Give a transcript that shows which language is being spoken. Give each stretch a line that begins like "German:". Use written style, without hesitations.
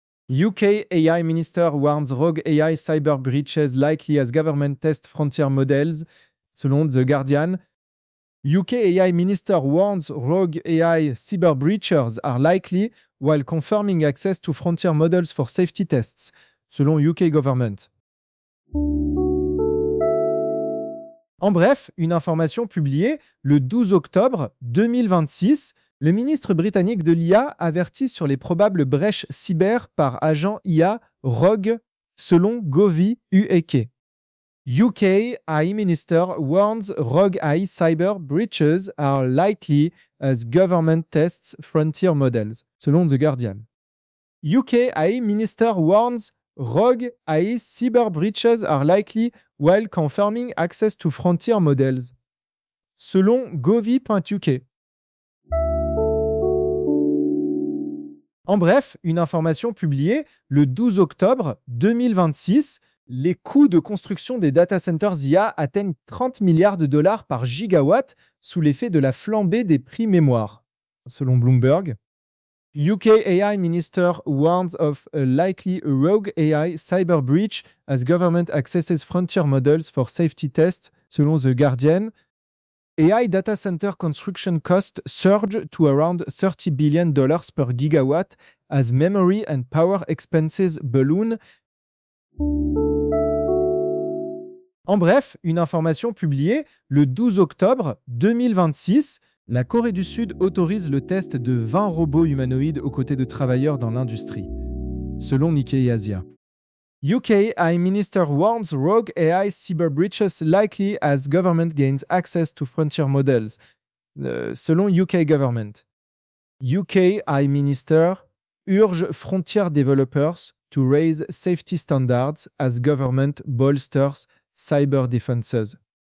English: UK AI Minister warns rogue AI cyber breaches likely as government tests frontier models, selon The Guardian. UK AI Minister warns rogue AI cyber breaches are likely while confirming access to frontier models for safety tests, selon UK government.
French: En bref, une information publiée le 12 octobre 2026, le ministre britannique de l'IA avertit sur les probables brèches cyber par agent IA rogue, selon Govi UAK.
English: UK AI Minister warns rogue AI cyber breaches are likely as government tests frontier models, selon The Guardian. UK AI Minister warns rogue AI cyber breaches are likely while confirming access to frontier models, selon Govi.uk.
French: En bref, une information publiée le 12 octobre 2026, les coûts de construction des data centers IA atteignent $30 milliards par gigawatt sous l'effet de la flambée des prix mémoire, selon Bloomberg.
English: UK AI Minister warns of a likely rogue AI cyber breach as government accesses frontier models for safety tests, selon The Guardian. AI data center construction costs surge to around $30 billion per gigawatt as memory and power expenses balloon.
French: En bref, une information publiée le 12 octobre 2026, la Corée du Sud autorise le test de 20 robots humanoïdes aux côtés de travailleurs dans l'industrie, selon Nikkei Asia.
English: UK AI Minister warns rogue AI cyber breaches likely as government gains access to frontier models, selon UK government. UK AI Minister urge frontier developers to raise safety standards as government bolsters cyber defenses.